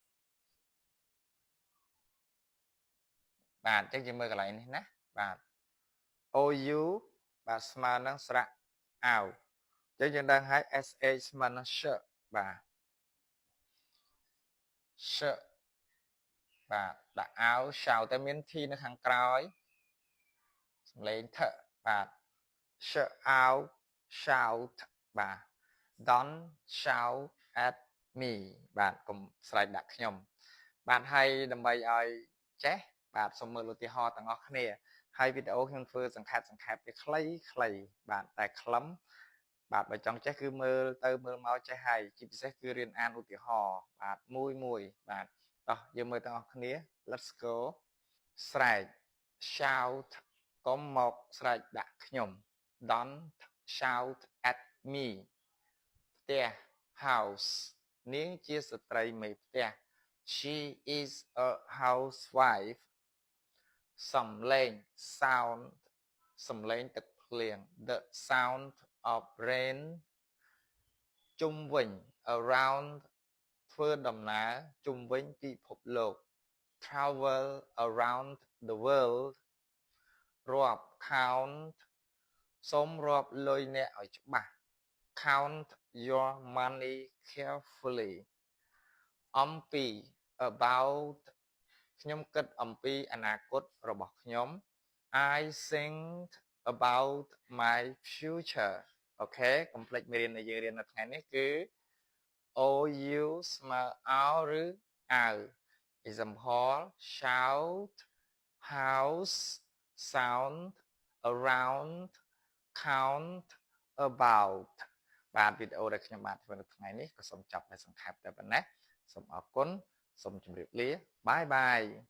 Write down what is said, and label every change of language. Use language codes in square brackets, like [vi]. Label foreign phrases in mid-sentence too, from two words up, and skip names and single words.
[km] បាទអញ្ចឹងយើងមើលកន្លែងនេះណាបាទ OU បាទស្មើនឹងស្រៈអៅអញ្ចឹងយើងដឹងហើយ SH ស្មើនឹង sh បាទ sh បាទដាក់អៅ shout តែមាន T នៅខាងក្រោយសំឡេងថបាទ sh អៅ shout បាទ [en] don't shout at me [km] បាទកុំស្រែកដាក់ខ្ញុំបាទហើយដើម្បីឲ្យ ចេះបាទសូមមើលឧទាហរណ៍ទាំងអស់គ្នាហើយវីដេអូខ្ញុំធ្វើសង្ខេបវាខ្លីបាទតែខ្លឹមបាទបើចង់ចេះគឺមើលទៅមើលមកចេះហើយជាពិសេសគឺរៀនអានឧទាហរណ៍ បាទមួយបាទតោះយើងមើលទាំងអស់គ្នា [en] Let's go [km] ស្រែក shout កុំមកស្រែកដាក់ខ្ញុំ [en] Don't shout at me [km] ផ្ទះ house នាងជាស្ត្រីមេផ្ទះ [en] She is a housewife [km] សំឡេង sound សំឡេងទឹកភ្លៀង [en] The sound of rain [km] ជុំវិញ around ធ្វើដំណើរជុំវិញពិ ភពលោក [en] travel around the world [km] រាប់ count សូមរាប់លុយអ្នកឲ្យច្បាស់ [en] count your money carefully [km] អំពី about ខ្ញុំគិតអំពីអនាគត របស់ខ្ញុំ [en] I think about my future [km] អូខេកុំភ្លេចមេរៀនដែលយើងរៀននៅថ្ងៃនេះគឺ OU ស្មើអោឬអាវ [en] example shout house sound around count about [km] បាទវីដេអូដែលខ្ញុំបានធ្វើនៅថ្ងៃនេះក៏សូមចប់ដោយសង្ខេបតែប៉ុណ្ណេះសូមអរគុណសូមជម្រាបលាបាយ